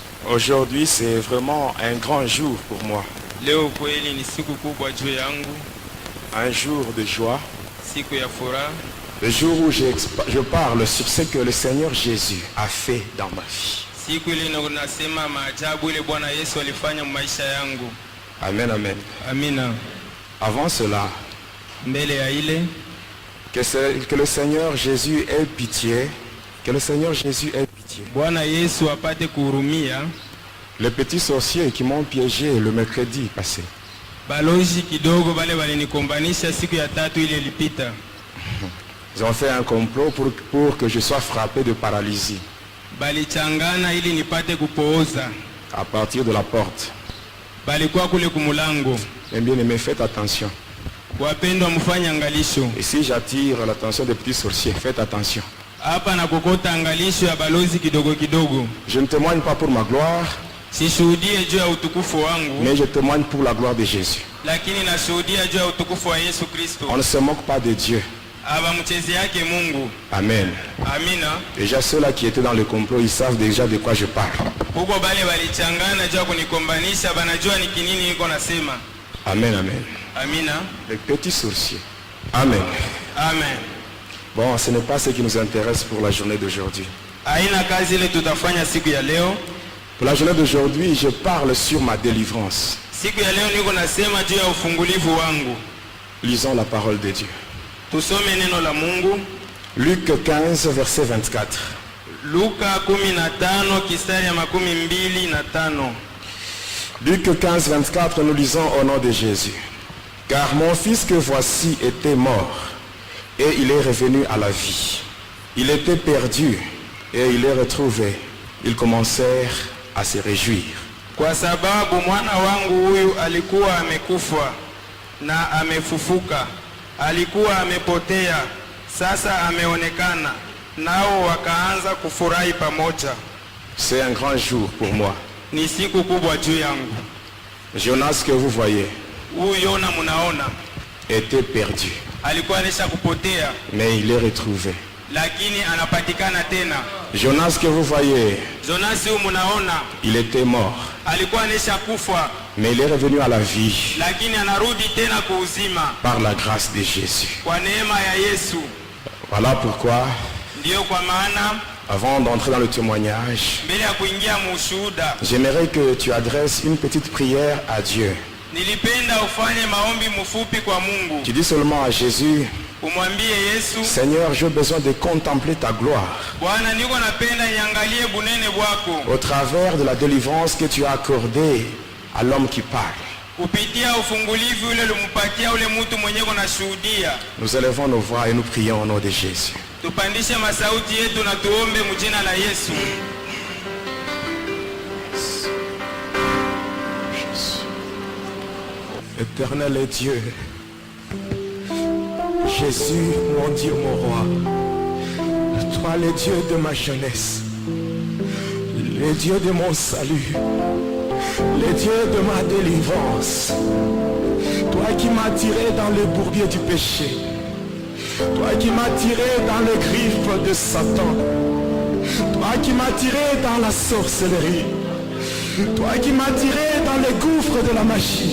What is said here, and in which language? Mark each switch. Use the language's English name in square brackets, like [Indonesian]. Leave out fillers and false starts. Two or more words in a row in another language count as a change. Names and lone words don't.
[French] Aujourd'hui, c'est vraiment un grand jour pour moi. [Swahili] Leo kweli ni siku kubwa juu yangu, [French] Un jour de joie. [Swahili] siku ya furaha, [French] Le jour où je parle sur ce que le Seigneur Jésus a fait dans ma vie. [Swahili] siku ile nasema maajabu ile Bwana Yesu alifanya maisha yangu. [French] Amen, amen. [Swahili] Amina. [French] Avant cela, [Swahili] Mbele ya ile [French] que le Seigneur Jésus ait pitié. Que le Seigneur Jésus ait pitié. [Swahili] Bwana Yesu apate kuhurumia [French] Les petits sorciers qui m'ont piégé le mercredi passé. [Swahili] balozi kidogo bale walinikombanisha siku ya tatu ile ilipita. [French] Ils ont fait un complot pour que je sois frappé de paralysie [Swahili] Balichangana ili nipate kupooza. [French] à partir de la porte. [Swahili] Balikuwa kule kumulango. [French] Eh bien aimé, faites attention. [Swahili] Wapendwa, mfanye angalisho. [French] Et si j'attire l'attention des petits sorciers, faites attention. [Swahili] Hapa na kokota angalisho ya balozi kidogo kidogo. [French] Je ne témoigne pas pour ma gloire, [Swahili] Sishuhudie juu ya utukufu wangu, [French] mais je témoigne pour la gloire de Jésus. [Swahili] lakini nashuhudia juu ya utukufu wa Yesu Kristo. [French] On ne se moque pas de Dieu. [Swahili] Aba mchezi yake Mungu. [French] Amen. [Swahili] Amina. [French] Déjà ceux-là qui étaient dans le complot, ils savent déjà de quoi je parle. [Swahili] Huko bale walichangana juu ya kunikombanisha, banajua ni kinini niko nasema. [French] Amen, amen. [Swahili] Amina. [French] Les petits sorciers. Amen. Amen. Bon, ce n'est pas ce qui nous intéresse pour la journée d'aujourd'hui. [Swahili] Haina kazi ile tutafanya siku ya leo. [French] Pour la journée d'aujourd'hui, je parle sur ma délivrance. [Swahili] Siku ya leo niko nasema juu ya ufungulivu wangu. [French] Lisons la parole de Dieu. [Swahili] Tusome neno la Mungu. [French] Luc 15, verset 24. [Swahili] Luka 15 kistari ya 25. [French] Luc 15, 24, nous lisons au nom de Jésus. Car mon fils que voici était mort, et il est revenu à la vie. Il était perdu, et il est retrouvé. Ils commencèrent à se réjouir. [Swahili] Kwa sababu mwana wangu huyu alikuwa amekufa na amefufuka. Alikuwa amepotea, sasa ameonekana. Nao wakaanza kufurahi pamoja. [French] C'est un grand jour pour moi. [Swahili] Ni siku kubwa juu yangu. [French] Jonas que vous voyez [Swahili] Huyu Yona munaona [French] était perdu, [Swahili] alikuwa anesha kupotea, [French] mais il est retrouvé. [Swahili] lakini anapatikana tena. [French] Jonas que vous voyez, [Swahili] Jonasi huyu munaona [French] il était mort, [Swahili] alikuwa anesha kufa, [French] mais il est revenu à la vie [Swahili] lakini anarudi tena kuuzima [French] par la grâce de Jésus. [Swahili] kwa neema ya Yesu. [French] Voilà pourquoi, [Swahili] Ndiyo kwa maana [French] avant d'entrer dans le témoignage, [Swahili] mbele ya kuingia mushuhuda, [French] j'aimerais que tu adresses une petite prière à Dieu. [Swahili] nilipenda ufanye maombi mfupi kwa Mungu. [French] Tu dis seulement à Jésus, [Swahili] Umwambie Yesu, [French] Seigneur, j'ai besoin de contempler ta gloire [Swahili] Bwana, niko napenda niangalie bunene bwako [French] au travers de la délivrance que tu as accordée à l'homme qui parle. [Swahili] kupitia ufungulivu ule ulimpatia ule mtu mwenye kuna shuhudia. [French] Nous élevons nos voix et nous prions au nom de Jésus. [Swahili] Tupandishe masauti yetu na tuombe mjina la Yesu. [French] Éternel est Dieu, Jésus, mon Dieu, mon roi, toi le Dieu de ma jeunesse, le Dieu de mon salut, le Dieu de ma délivrance, toi qui m'as tiré dans le bourbier du péché, toi qui m'as tiré dans les griffes de Satan, toi qui m'as tiré dans la sorcellerie, toi qui m'as tiré dans les gouffres de la magie.